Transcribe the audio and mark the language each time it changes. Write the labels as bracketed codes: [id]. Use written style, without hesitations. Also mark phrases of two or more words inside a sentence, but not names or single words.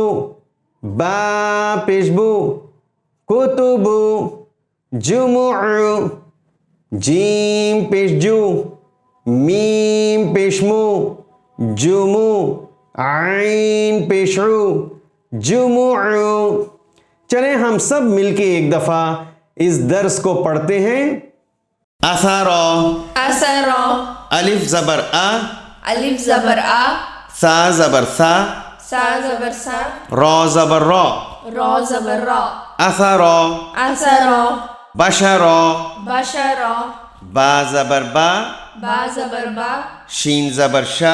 [ur] با پیش بُ۔ کُتُبُ. جُمُعُ۔ جیم پیش جُ. میم پیش مُ۔ جُمُ. عین پیش عُ۔ جُمُعُ. چلیں ہم سب مل کے ایک دفعہ اس درس کو پڑھتے ہیں. اَثَرُ. اَثَرُ. الف زبر آ. الف زبر آ. ثا زبر ثَ. ثا زبر ثَ. را زبر رَ. را زبر رَ. اَثَرُ. اَثَرُ. بَشَرُ. بَشَرُ. با زبر بَ. با زبر بَ. شین زبر شَ.